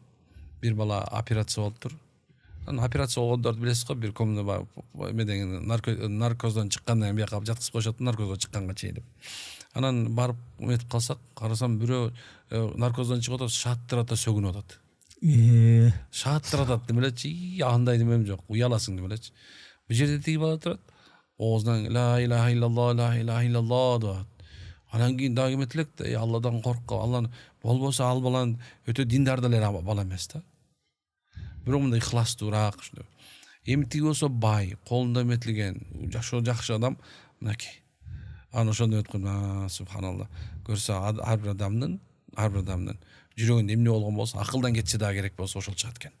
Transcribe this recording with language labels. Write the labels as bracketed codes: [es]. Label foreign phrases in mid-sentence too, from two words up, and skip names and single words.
[ky] Бир бала операция болуптур. Анан операция болгондорду билесиз го, бир комната эмеден наркоздон чыккандан кийин бияка жаткызып коюшат, наркозго чыкканга чейин деп. Анан барып метип калсак, карасам бирөө наркоздон чыгып атат, шааттырата сөгүнүп атат. Шааттыратат деп элечи, андай немем жок, уяласың деп элечи. Бул жерде тиги бала турат. Оозунан [ar] لا إله إلا الله لا إله إلا الله [ky] деп. Анан кийин дагы эметип элек да, Алладан коркуп, Алланы болбосо ал баланы өтө диндар деле бала эмес да. Бирок мындай ыхластуураак ушундай. Эми тиги болсо бай, колунда эметилген, жашоо жакшы адам, мынакей. Анан ошондо өткөн, субханалла. Көрсө ар бир адамдын жүрөгүндө эмне болгон болсо, акылдан кетсе дагы керек болсо ошол чыгат экен.